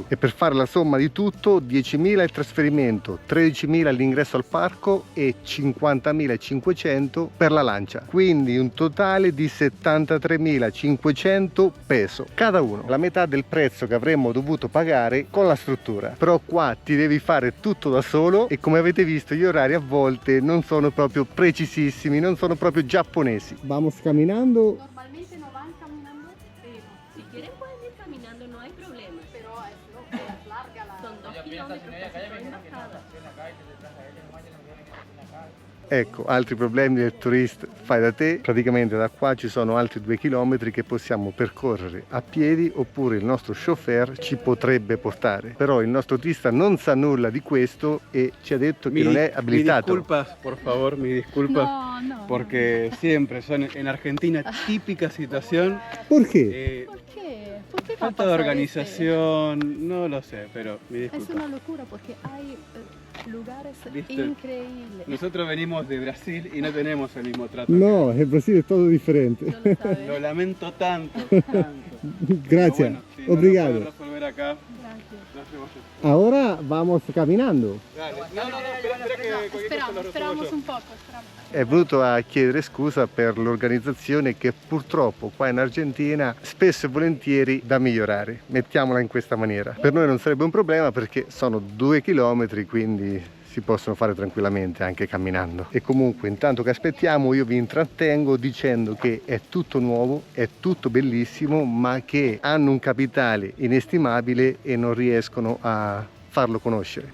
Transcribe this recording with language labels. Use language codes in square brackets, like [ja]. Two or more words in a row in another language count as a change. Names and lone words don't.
[it] E per fare la somma di tutto, 10.000 il trasferimento, 13.000 l'ingresso al parco e 50.500 per la lancia, quindi un totale di 73.500 peso [es] cada uno, [it] la metà del prezzo che avremmo dovuto pagare con la struttura. Però qua ti devi fare tutto da solo e come avete visto gli orari a volte non sono proprio precisissimi, non sono proprio giapponesi. Vamos camminando. [es] Normalmente no van caminando, pero si quieren pueden ir caminando, no hay problema. Pero es larga la... Son 2 kilómetros casi por una casa. [it] Ecco, altri problemi del tourist fai da te. Praticamente da qua ci sono altri 2 chilometri che possiamo percorrere a piedi oppure il nostro chauffeur ci potrebbe portare. Però il nostro turista non sa nulla di questo e ci ha detto che non è abilitato. [es] Mi disculpas, por favor, mi disculpas. No. Porque siempre son en Argentina típica situación. [it] Perché? [es] ¿Por qué? ¿Por qué va a Falta de pasar organización, no lo sé, pero mi Es disculpa. una locura porque hay lugares ¿Viste? increíbles. Nosotros venimos de Brasil y no tenemos el mismo trato. No, [it] il Brasile è tutto differente. [es] No lo sabes. Lo lamento tanto, tanto. [it] Grazie, [es] Pero bueno, si no lo obrigado. pueden resolver acá, Gracias. lo hacemos así. [it] Ora vamos camminando. [es] Dale. No, espera que cualquier cosa lo resuelvo Esperamos yo. un poco. Esperamos. [it] È venuto a chiedere scusa per l'organizzazione che purtroppo qua in Argentina spesso e volentieri da migliorare, mettiamola in questa maniera. Per noi non sarebbe un problema perché sono 2 chilometri, quindi si possono fare tranquillamente anche camminando. E comunque intanto che aspettiamo io vi intrattengo dicendo che è tutto nuovo, è tutto bellissimo, ma che hanno un capitale inestimabile e non riescono a farlo conoscere.